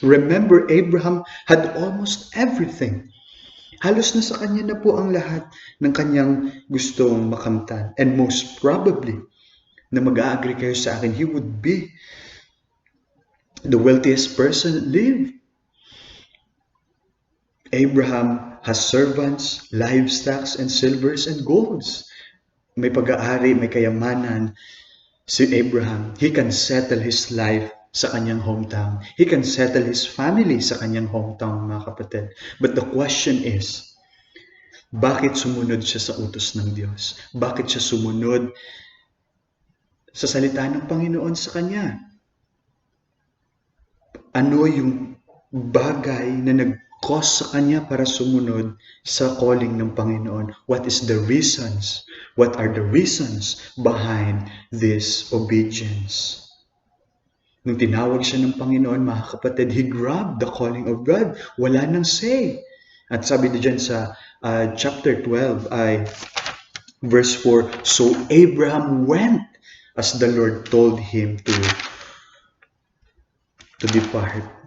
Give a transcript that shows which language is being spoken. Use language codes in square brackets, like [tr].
[en] Remember, Abraham had almost everything. [tl] Halos nasa kanya na po ang lahat ng kanyang gustong makamtan. [en] And most probably, [tl] na mag-agree kayo sa akin, [en] he would be the wealthiest person that lived. Abraham has servants, livestock, and silvers and golds. [tl] May pag-aari, may kayamanan si Abraham. [en] He can settle his life [tl] sa kanyang hometown. [en] He can settle his family [tl] sa kanyang hometown, mga kapatid. [en] But the question is, [tl] bakit sumunod siya sa utos ng Diyos? Bakit siya sumunod sa salita ng Panginoon sa kanya? Ano yung bagay na nag-cause sa kanya para sumunod sa calling ng Panginoon? [en] What is the reasons? What are the reasons behind this obedience? [tl] Nung tinawag siya ng Panginoon, mga kapatid, [en] he grabbed the calling of God. [tl] Wala nang say. At sabi diyan sa chapter 12 ay verse 4, [en] so Abraham went as the Lord told him to depart.